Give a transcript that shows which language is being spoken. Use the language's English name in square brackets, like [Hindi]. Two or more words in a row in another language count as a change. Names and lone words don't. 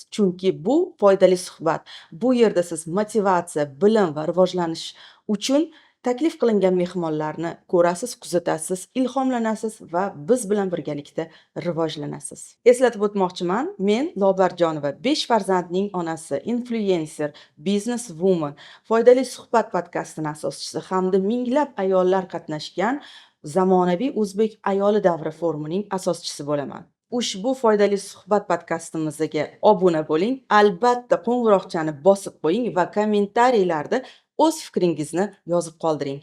[Uzbek] Chunki bu foydali suhbat. Bu yerda siz motivatsiya, bilim va rivojlanish uchun taklif qilingan mehmonlarni ko'rasiz, kuzatasiz, ilhomlanasiz va biz bilan birgalikda rivojlanasiz. Eslatib o'tmoqchiman, men Lobarjonova 5 farzandning onasi, [English] influencer, business woman, [Uzbek] foydali suhbat podkastining asoschisi hamda minglab ayollar qatnashgan zamonaviy o'zbek ayoli davri forumining asoschisi bo'laman. Ushbu foydali suhbat podkastimizga obuna bo'ling, albatta qo'ng'iroqchani bosib qo'ying va kommentariylarda o'z fikringizni yozib qoldiring.